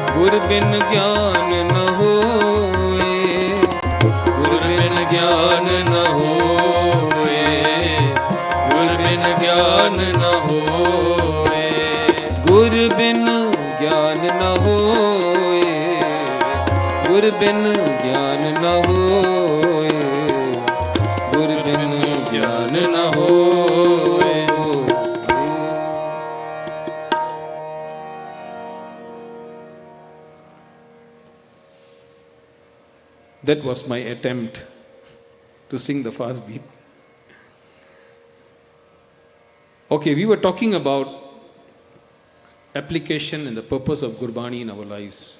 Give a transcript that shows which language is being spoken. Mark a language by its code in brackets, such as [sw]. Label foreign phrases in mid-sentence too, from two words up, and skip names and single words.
[hi] गुर बिन ज्ञान न होए, गुर बिन ज्ञान न होए, गुर बिन ज्ञान न होए, गुर बिन ज्ञान न होए, गुर बिन ज्ञान न होए, गुर बिन ज्ञान न होए। [en] That was my attempt to sing the fast beat. Okay, we were talking about application and the purpose of Gurbani in our lives.